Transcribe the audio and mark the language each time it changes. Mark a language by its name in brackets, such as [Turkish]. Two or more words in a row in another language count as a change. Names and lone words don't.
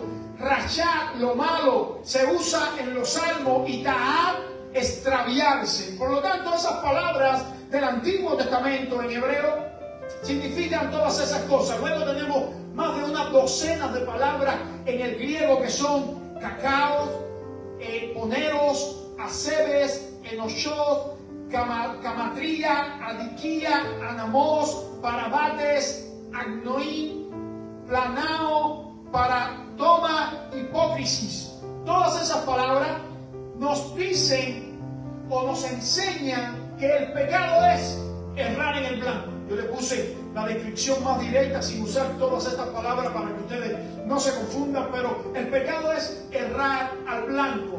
[Spanish] Rashat, lo malo, se usa en los salmos, y ta'ab, extraviarse. Por lo tanto, esas palabras del Antiguo Testamento en hebreo significan todas esas cosas. Luego tenemos más de unas docenas de palabras en el griego que son [Greek] κακός, πονηρός, ἀσεβής, enoshot, ἁμαρτία, ἀδικία, ἄνομος, παραβάτης, ἀγνόημα, πλανάω, παράπτωμα, ὑπόκρισις. [Spanish] Todas esas palabras nos dicen o nos enseñan que el pecado es errar en el blanco. Yo le puse la descripción más directa sin usar todas estas palabras para que ustedes no se confundan, pero el pecado es errar al blanco.